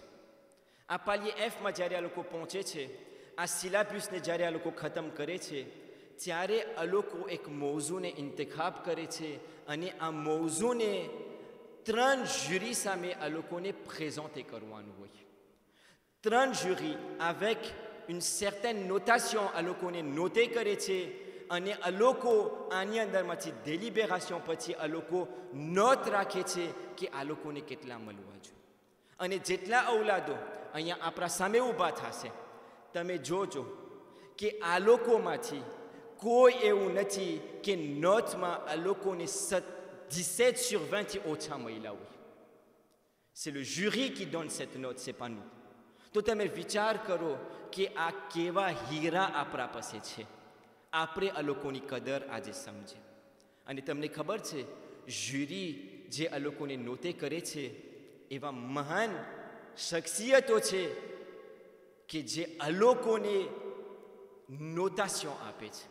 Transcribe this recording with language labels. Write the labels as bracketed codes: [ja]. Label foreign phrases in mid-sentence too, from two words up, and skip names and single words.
[gu] આ પાલિયે Fમાં જ્યારે આ લોકો પહોંચે છે, આ સિલેબસને જ્યારે આ લોકો ખતમ કરે છે, ત્યારે આ લોકો એક મૌઝૂને ઇંતખાબ કરે છે અને આ મૌઝૂને 3 જ્યુરી સામે આ લોકોને પ્રેઝન્ટે કરવાનું હોય. 3 જ્યુરી [fr] avec une certaine notation [gu] આ લોકોને નોટે કરે છે અને આ લોકો આની અંદરમાંથી ડેલિબેરેશન પછી આ લોકો નોટ રાખે છે કે આ લોકોને કેટલા મળવા જોઈએ. અને જેટલા ઔલાદો અહીંયા આપણા સામે ઊભા થશે, તમે જોજો કે આ લોકોમાંથી કોઈ એવું નથી કે નોટમાં આ લોકોને 17/20 થી ઓછા મળ્યા હોય. [fr] C'est le jury qui donne cette note, c'est pas nous. [gu] તો તમે વિચાર કરો કે આ કેવા હીરા આપણા પાસે છે. આપણે આ લોકોની કદર આજે સમજે. અને તમને ખબર છે, જ્યુરી જે આ લોકોને નોટે કરે છે એવા મહાન શખ્સિયતો છે કે જે આ લોકોને નોટેશન આપે છે.